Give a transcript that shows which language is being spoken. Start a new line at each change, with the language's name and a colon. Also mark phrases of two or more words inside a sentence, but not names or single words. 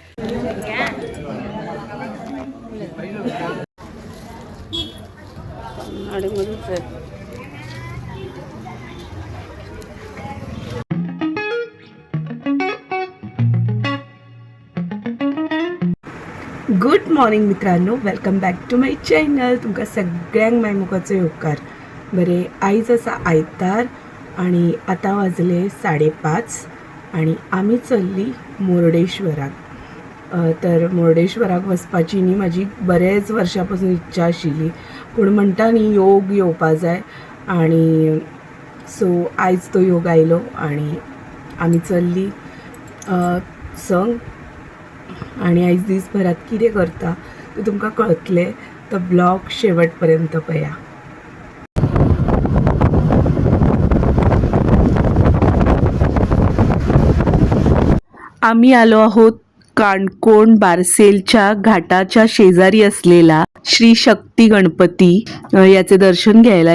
Marathi: नाडेमध्येच आहे.
English: good morning मित्रांनो, welcome back to my channel.
Konkani: तुमका सगळ्यांक मायमुखाचो येवकार. बरे, आयज आसा आयतार आणि आता वाजले 5:30 आणि आम्ही चल्ली मुर्डेश्वराक. तर मुर्डेश्वराक वचपाची न्ही म्हाजी बरेच वर्षां इच्छा आशिल्ली, पूण म्हणटा न्ही योग येवपा जाय आणि सो आयज तो योग आयलो आणि आमी चल्ली संग. आणि आयज दिसभरात कितें करता तें तुमकां कळटलें, तो ब्लॉग शेवटपर्यंत पळया.
Marathi: आम्ही आलो आहोत काणकोण बारसेलच्या घाटाच्या शेजारी असलेला श्री शक्ती गणपती याचे दर्शन घ्यायला.